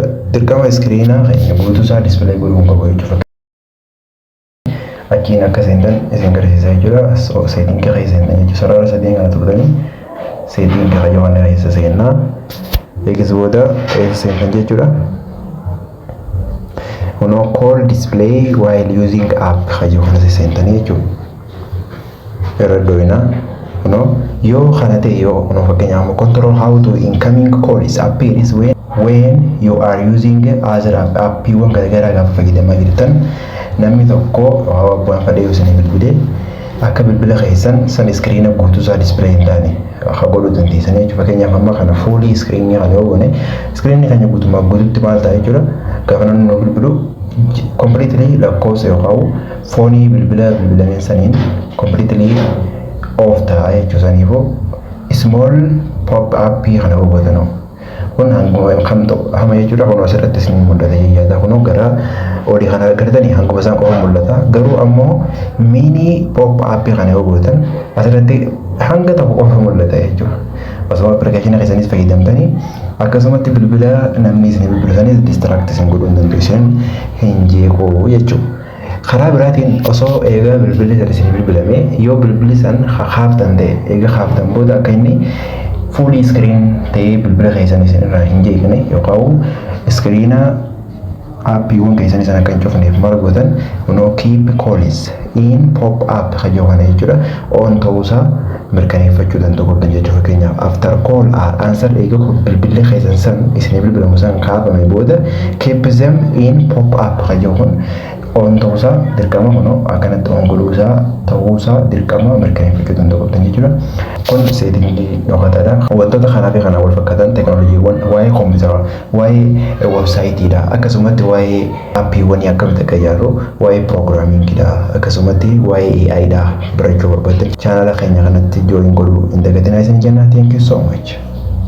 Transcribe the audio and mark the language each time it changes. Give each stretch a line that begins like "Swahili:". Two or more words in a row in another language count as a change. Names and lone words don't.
Oromo: Dirqama iskiriinaa keenya guutuu isaa dispilay godhuun qabu jechuudha. Achiin akka seentan isin garsiisa jechuudha. Seetingii keessa seenna jechuudha. Sarara sadii kana turtanii seetiin gara jawaanaa keessa seenna. Eegis booda eegis seentan jechuudha. Kunoo
English: call display while using app
Oromo: kaje kana seentanii jechuudha. Irra dhoyina. Kunoo yoo kana ta'e yoo kunoo fakkeenyaaf
English: control how to incoming calls appears when you are using other
Oromo: appiiwwan garagaraa gaafa fayyadamaa jirtan namni tokko abbaan fedhe yoo isin bilbilee akka bilbila keessan san iskiriina guutuu isaa display hin taane akka godhuu dandeessanii jechuudha. Fakkeenyaaf amma kana fuulii iskiriinii kana yoo goone iskiriinii kana guutumaa guutuutti maal ta'a jechuudha. Gaafa namni nu bilbilu completely lakkoofsa yookaan foonii bilbilameen saniin
English: completely off
Oromo: ta'a jechuudha. Saniifuu
English: small pop up
Oromo: kana hubatan kun hanguma kam ta'u hama jechuudha. Kun asirratti isin mul'ata jechuudha. Kun gara olii kana argatanii hanguma isaan qofa mul'ata. Garuu ammoo
English: mini pop up
Oromo: kana hubatan asirratti hanga ta'u qofa mul'ata jechuudha. Osoo appilikeeshinii keessanis fayyadamtanii akkasumatti bilbila namni isin bilbilanis distract isin godhuu hin dandeessan hin jeequu jechuudha. Karaa biraatiin osoo eega bilbilli isin bilbilame yoo bilbilli san haaftan ta'e eega haaftan booda akka inni
English: full screen
Oromo: ta'ee bilbila keessan isin irraa hin jeeqne yookaan iskiriina appiiwwan keessan isin akka hin cufneef maal gootan kunoo
English: keep calls in pop up
Oromo: kaje kana jechuudha. On ta'uusaa mirkaneeffachuu danda'u godhan jechuudha. Fakkeenyaaf
English: after call are answered
Oromo: eega bilbilli keessan san isin bilbilamu san kaafame booda
English: keep them in pop up
Oromo: kaje kun on ta'uusaa dirqama kunoo akkanatti on godhuusaa ta'uusaa dirqama mirkaneeffachuu danda'u godhan jechuudha. Kun seetingii dhokataadha. Wantoota kanaa fi kanaa wal fakkaatan teekinooloojiiwwan waa'ee kompiitara, waa'ee websaayitiidha, akkasumatti waa'ee appiiwwanii akkamitti akka ijaaru, waa'ee piroogiraamiingiidha, akkasumatti waa'ee AI'dha barachuu barbaaddan chaanala keenya kanatti jooyin godhuu hin dagatinaa isin jenna.
English: Thank you so much.